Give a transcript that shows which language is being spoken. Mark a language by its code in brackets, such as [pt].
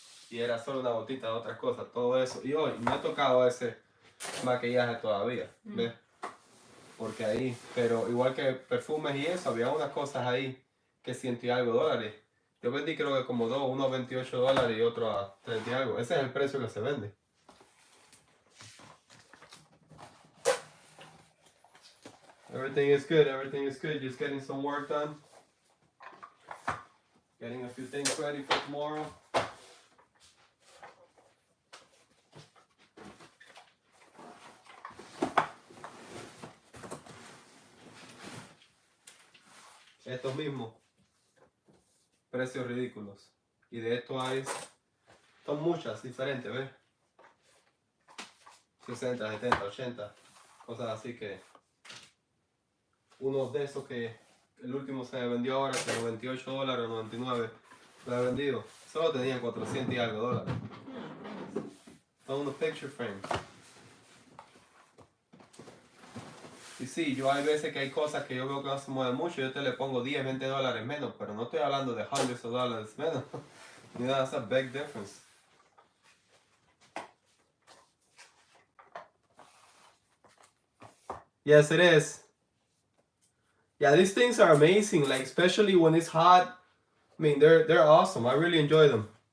[es] Y era solo una gotita de otras cosas. Todo eso. Y hoy me ha tocado ese maquillaje todavía. ¿Ves? Porque ahí, pero igual que perfumes y eso, había unas cosas ahí que $100 y algo. Yo vendí creo que como dos, uno a $28 y otro a 30 y algo. Ese es el precio que se vende. [en] Everything is good, everything is good. Just getting some work done. Getting a few things ready for tomorrow. [es] Estos mismos. Precios ridículos. Y de esto hay... Son muchas diferentes, ¿ves? 60, 70, 80. Cosas así que... Uno de esos que el último se vendió ahora por $98 o $99. Lo he vendido. Solo tenía 400 y algo dólares. Son unos [en] picture frames. [es] Y sí, yo hay veces que hay cosas que yo veo que no se mueven mucho. Yo te le pongo 10, 20 dólares menos. Pero no estoy hablando de [en] hundreds of dollars [es] menos. [en] You know, that's a big difference. Yes, it is. Yeah, these things are amazing. Like, especially when it's hot. I mean, they're awesome. I really enjoy them.